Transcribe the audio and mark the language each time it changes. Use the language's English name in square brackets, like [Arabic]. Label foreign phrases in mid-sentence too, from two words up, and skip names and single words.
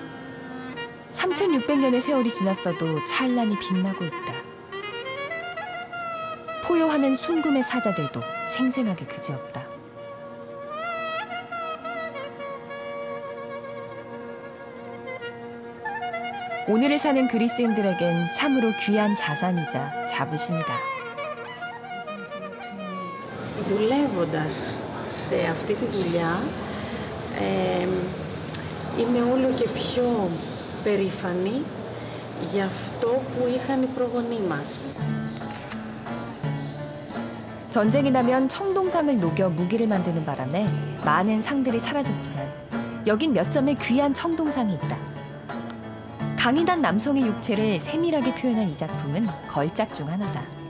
[Korean] 3600년의 세월이 지났어도 찬란히 빛나고 있다. 포효하는 순금의 사자들도 생생하게 그지없다. 오늘을 사는 그리스인들에겐 참으로 귀한 자산이자 자부심이다. [Greek] δουλεύοντας σε αυτή τη δουλειά, είμαι όλο και πιο περήφανη για αυτό που είχαν οι προγονείς μας. [Korean] 전쟁이 나면 청동상을 녹여 무기를 만드는 바람에 많은 상들이 사라졌지만 여긴 몇 점의 귀한 청동상이 있다. 강인한 남성의 육체를 세밀하게 표현한 이 작품은 걸작 중 하나다.